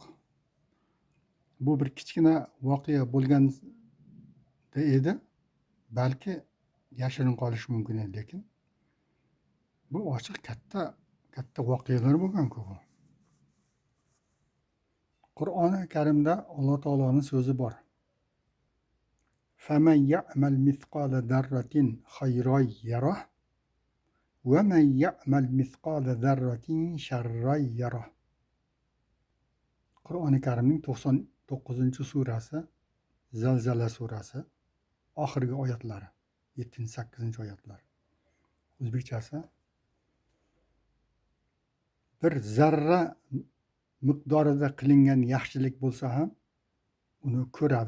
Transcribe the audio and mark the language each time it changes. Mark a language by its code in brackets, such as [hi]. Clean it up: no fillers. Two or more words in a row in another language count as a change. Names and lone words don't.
[uz] Bu bir kichkina voqea bo'lganda edi, balki yashirin qolishi mumkin edi, lekin bu ochiq katta voqealar bo'lgan-ku bu. Qur'oni Karimda Alloh taoloning so'zi bor. [ar] فَمَنْ يَعْمَلْ مِثْقَالَ ذَرَّةٍ خَيْرًا يَرَهُ وَمَنْ يَعْمَلْ مِثْقَالَ ذَرَّةٍ شَرًّا يَرَهُ. [uz] Qur'oni Karimning 99-surasi, Zalzala surasi, oxirgi oyatlari, 7-8 oyatlar. O'zbekchasi: bir zarra miqdorida qilingan yaxshilik bo'lsa ham uni ko'radi.